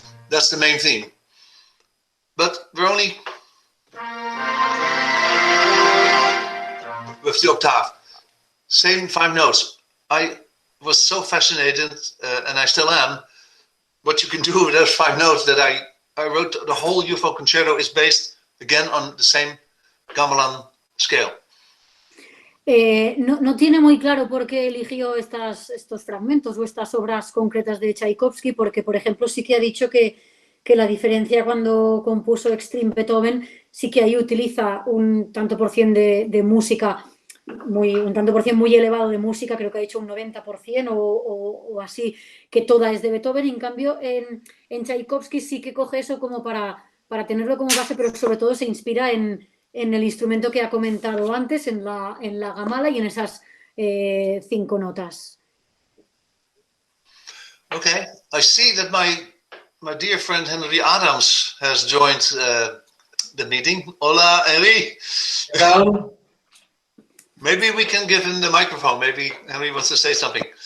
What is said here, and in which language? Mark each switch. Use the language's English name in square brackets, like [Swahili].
[English] That's the main theme. But we're only with the octave. Same 5 notes. I was so fascinated, and I still am, what you can do with those 5 notes, that I wrote the whole UFO Concerto is based again on the same gamelan scale. [Spanish] No tiene muy claro por qué eligió estos fragmentos o estas obras concretas de Tchaikovsky, porque, por ejemplo, sí que ha dicho que la diferencia cuando compuso Extreme Beethoven sí que ahí utiliza un tanto por cien de música, un tanto por cien muy elevado de música, creo que ha dicho un 90% o así, que toda es de Beethoven. En cambio, en Tchaikovsky sí que coge eso como para tenerlo como base, pero sobre todo se inspira en el instrumento que ha comentado antes, en la gamala y en esas 5 notas. [English] Okay, I see that my dear friend Henry Adams has joined the meeting. [Spanish] Hola, Henry. [English] Hello. Maybe we can give him the microphone. Maybe Henry wants to say something.